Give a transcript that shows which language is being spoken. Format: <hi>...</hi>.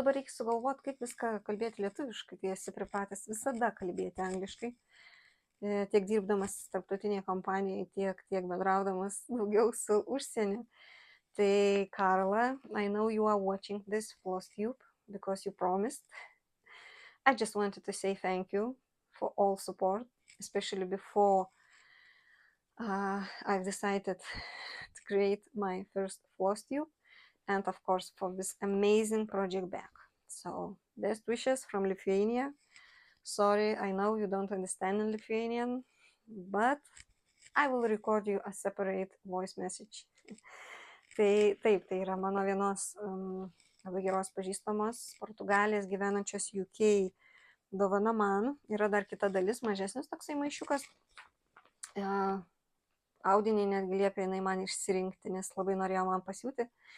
<lt>Va dabar reikia sugalvoti, kaip viską kalbėti lietuviškai, kai esi pripratęs visada kalbėti angliškai. Tiek dirbdamas tarptautinėje kompanijoje, tiek bendraudamas daugiau su užsieniu.</lt> <en>Tai Karla, I know you are watching this floss tube because you promised. I just wanted to say thank you for all support, especially before I've decided to create my first floss tube, and of course for this amazing project bag. So best wishes from Lithuania. Sorry, I know you don't understand in Lithuanian, but I will record you a separate voice message.</en> <lt>Tai taip, tai yra mano vienos labai geros pažįstamos Portugalijos gyvenančios UK dovana man. Yra dar kita dalis, mažesnis toksai maišiukas. Audinį netgi liepė jinai man išsirinkti, nes labai norėjo man pasiūti.</lt>